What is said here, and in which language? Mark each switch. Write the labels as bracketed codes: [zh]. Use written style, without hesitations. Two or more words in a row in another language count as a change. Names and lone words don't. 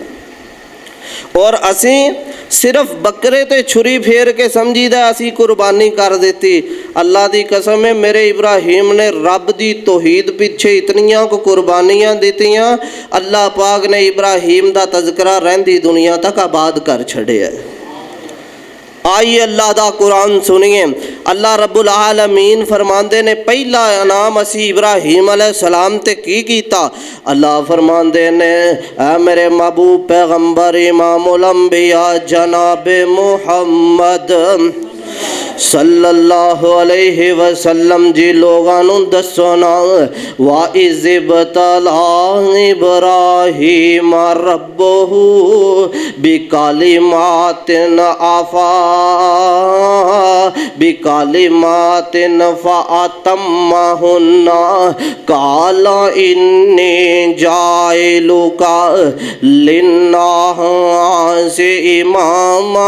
[pa] اور اسیں صرف بکرے تے چھری پھیر کے سمجھیدا اسیں قربانی کر دتی. اللہ دی قسم ہے میرے ابراہیم نے رب دی توحید پچھے اتنیاں کو قربانیاں دتیاں، اللہ پاک نے ابراہیم دا تذکرہ رہندی دنیا تک آباد کر چھڈیا. آئیے اللہ دا قرآن سنیے. اللہ رب العالمین فرماندے نے پہلا انعام اسیں ابراہیم علیہ السلام تے کی کیتا. اللہ فرماندے نے اے میرے محبوب پیغمبر امام الانبیاء جناب محمد [ar] صلى الله عليه وسلم [pa] جی لوکاں نوں دسو نا [ar] وإذ ابتلى إبراهيم ربه بكلمات آفا بكلمات فأتمهن قال إني جاعلك للناس إماما.